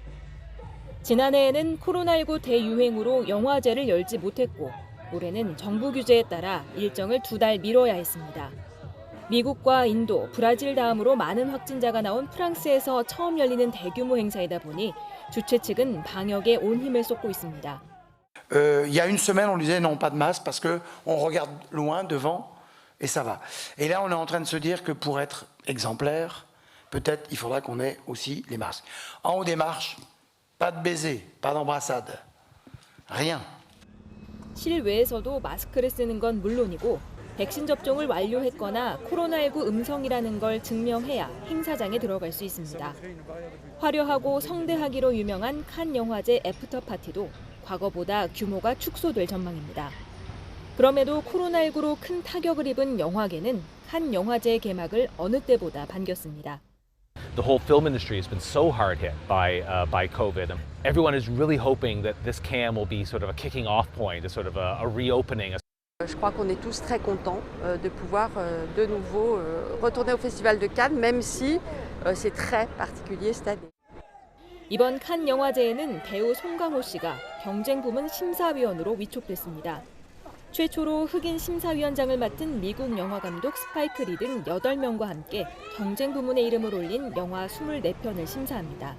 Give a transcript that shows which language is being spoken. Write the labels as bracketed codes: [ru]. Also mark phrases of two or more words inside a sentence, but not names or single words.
[ko] 지난해에는 코로나19 대유행으로 영화제를 열지 못했고 올해는 정부 규제에 따라 일정을 2달 미뤄야 했습니다. 미국과 인도, 브라질 다음으로 많은 확진자가 나온 프랑스에서 처음 열리는 대규모 행사이다 보니 주최 측은 방역에 온 힘을 쏟고 있습니다. [fr] Il y a une semaine, on disait non, pas de masque parce qu'on regarde loin, devant, et ça va. Et là, on est en train de se dire que pour être exemplaire, peut-être il faudra qu'on ait aussi les masques. En haut des marches, pas de baiser, pas d'embrassade, rien. [ko] 실외에서도 마스크를 쓰는 건 물론이고 백신 접종을 완료했거나 코로나19 음성이라는 걸 증명해야 행사장에 들어갈 수 있습니다. 화려하고 성대하기로 유명한 칸 영화제 애프터 파티도 과거보다 규모가 축소될 전망입니다. 그럼에도 코로나19로 큰 타격을 입은 영화계는 칸 영화제 개막을 어느 때보다 반겼습니다. [en] The whole film industry has been so hard hit by COVID. Everyone is really hoping that this Cannes will be sort of a kicking off point, a sort of a reopening. [fr] Je crois qu'on est tous très contents de pouvoir de nouveau retourner au Festival de Cannes, même si c'est très particulier cette année. [ko] 이번 칸 영화제에는 배우 송강호 씨가 경쟁 부문 심사위원으로 위촉됐습니다. 최초로 흑인 심사위원장을 맡은 미국 영화감독 스파이크 리 등 8명과 함께 경쟁 부문에 이름을 올린 영화 24편을 심사합니다.